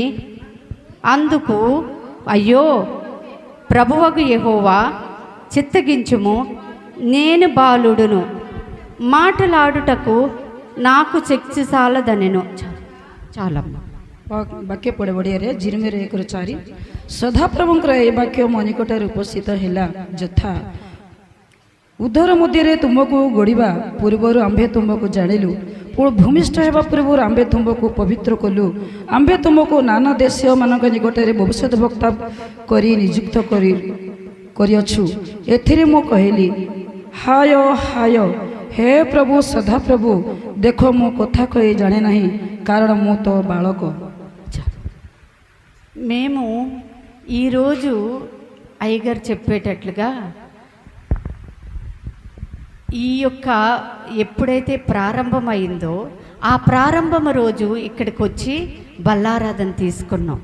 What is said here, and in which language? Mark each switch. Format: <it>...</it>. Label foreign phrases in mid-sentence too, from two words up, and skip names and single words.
<te>అందుకు అయ్యో ప్రభువగు యెహోవా, చిత్తగించుము, నేను బాలుడును, మాటలాడుటకు నాకు శక్తి సాలదనెను. చాలమ్మా.</te> <or>ବାକ୍ୟ ପଢ଼େ ଓଡ଼ିଆରେ ଜିର୍ମିୟାର 1ରୁ 4. ସଦାପ୍ରଭୁଙ୍କର ଏହି ବାକ୍ୟ ମୋ ନିକଟରେ ଉପସ୍ଥିତ ହେଲା ଯଥା, ଉଦର ମଧ୍ୟରେ ତୁମକୁ ଗଢ଼ିବା ପୂର୍ବରୁ ଆମ୍ଭେ ତୁମକୁ ଜାଣିଲୁ, ପୁଣି ଭୂମିଷ୍ଠ ହେବା ପୂର୍ବରୁ ଆମ୍ଭେ ତୁମକୁ ପବିତ୍ର କଲୁ, ଆମ୍ଭେ ତୁମକୁ ନାନା ଦେଶମାନଙ୍କ ନିକଟରେ ଭବିଷ୍ୟତ ବକ୍ତା କରି ନିଯୁକ୍ତ କରିଅଛୁ. ଏଥିରେ ମୁଁ କହିଲି, ହାୟ ହାୟ ହେ ପ୍ରଭୁ ସଦାପ୍ରଭୁ, ଦେଖ ମୁଁ କଥା କହି ଜାଣେ ନାହିଁ, କାରଣ ମୁଁ ତ ବାଳକ.</or> <te>మేము ఈరోజు అయ్యగారు చెప్పేటట్లుగా ఈ యొక్క ఎప్పుడైతే ప్రారంభమైందో ఆ ప్రారంభం రోజు ఇక్కడికి వచ్చి బల్లారాధన తీసుకున్నాం.</te>